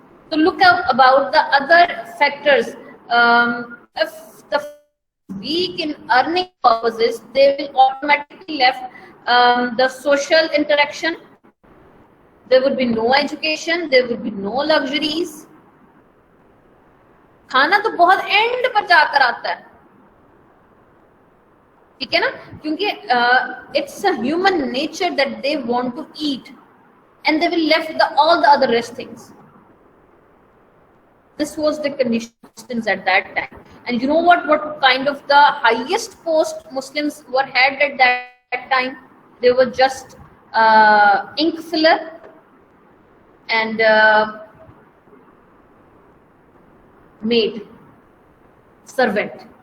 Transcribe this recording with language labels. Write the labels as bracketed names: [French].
[English] So look about the other factors. If the weak in earning purposes, they will automatically left the social interaction. There would be no education, there would be no luxuries. [Urdu] کھانا تو بہت and پر جا کر آتا ہے, ٹھیک ہے نا, کیونکہ [English] It's a human nature that they want to eat and they will left all the other rest things. This was the conditions at that time. And you know what kind of the highest post Muslims had at that time? They were just ink filler and maid, servant.